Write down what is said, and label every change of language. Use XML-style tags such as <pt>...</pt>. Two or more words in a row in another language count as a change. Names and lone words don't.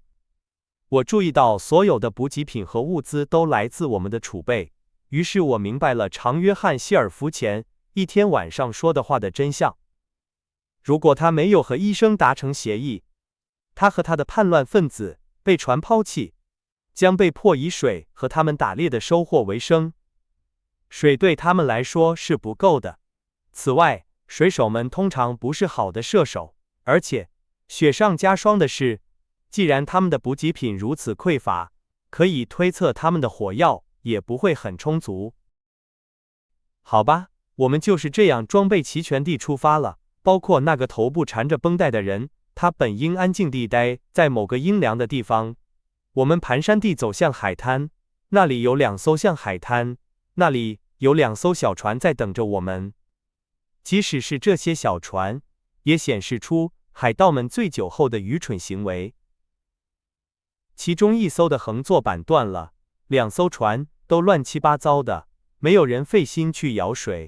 <zh>我注意到所有的補給品和物資都來自我們的儲備，於是我明白了長約翰·希爾弗前一天晚上說的話的真相。如果他沒有和醫生達成協議，他和他的叛亂分子被船拋棄，將被迫以水和他們打獵的收穫為生。水對他們來說是不夠的。此外，水手們通常不是好的射手，而且雪上加霜的是，既然他們的補給品如此匱乏，可以推測他們的火藥也不會很充足。好吧，我們就是這樣裝備齊全地出發了，包括那個頭部纏着繃帶的人。他本應安靜地待在某個陰涼的地方。我們蹣跚地走向海灘，那裡有2艘像海灘，那裡有2艘小船在等着我們。即使是這些小船，也顯示出海盜們醉酒後的愚蠢行為。其中1艘的橫座板斷了，2艘船都亂七八糟的，沒有人費心去舀水。</zh>